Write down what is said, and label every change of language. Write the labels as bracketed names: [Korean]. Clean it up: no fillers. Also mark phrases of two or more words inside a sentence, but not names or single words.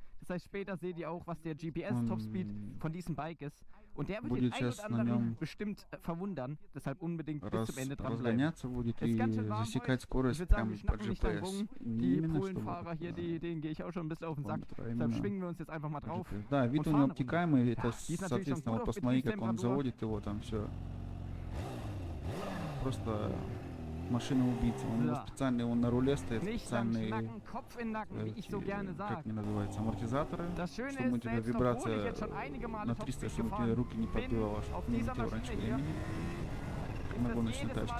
[German] Das heißt, später seht ihr auch, was der GPS-Topspeed von diesem Bike ist. Und der wird den einen oder anderen bestimmt verwundern. Deshalb unbedingt bis zum Ende dranbleiben. Es ist ganz schön warm heute. Ich würde sagen, wir schnacken nicht dran rum. Die Polenfahrer hier, denen gehe ich auch schon ein bisschen auf den Sack. Deshalb schwingen wir uns jetzt einfach mal drauf. [Russian] Да, вид у него обтекаемый, это, соответственно, вот посмотри, как он заводит его там все. Просто машина убийца. У него специальный, он на руле стоит, специальные, как они называются, амортизаторы, чтобы у тебя вибрация на 300, чтобы тебе руки не подбивало, чтобы не летел раньше времени на гоночной тачке.